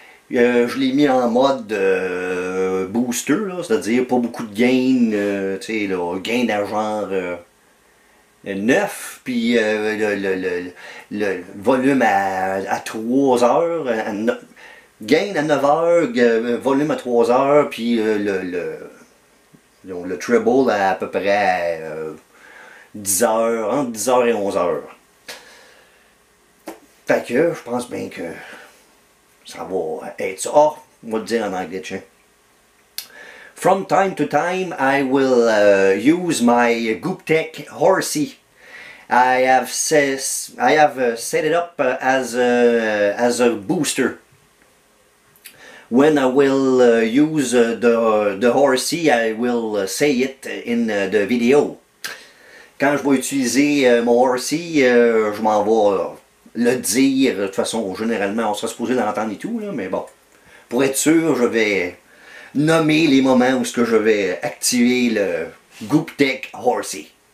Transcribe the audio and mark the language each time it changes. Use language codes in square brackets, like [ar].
[fr] Je l'ai mis en mode booster, c'est-à-dire pas beaucoup de gain, tu sais, gain à genre 9, puis le volume à 3 heures, gain à 9 heures, volume à 3 heures, puis le treble à peu près 10 heures, entre 10 heures et 11 heures. Fait que je pense bien que ça va être ça. Oh, on va le dire en anglais, tiens. [en] From time to time, I will use my Gooptech Horsey. I have set it up as a booster. When I will use the Horsey, I will say it in the video. [fr] Quand je vais utiliser mon Horsey, je m'en vais le dire. De toute façon, généralement, on sera supposé l'entendre et tout, là, mais bon. Pour être sûr, je vais nommer les moments où je vais activer le Gooptech Horsey.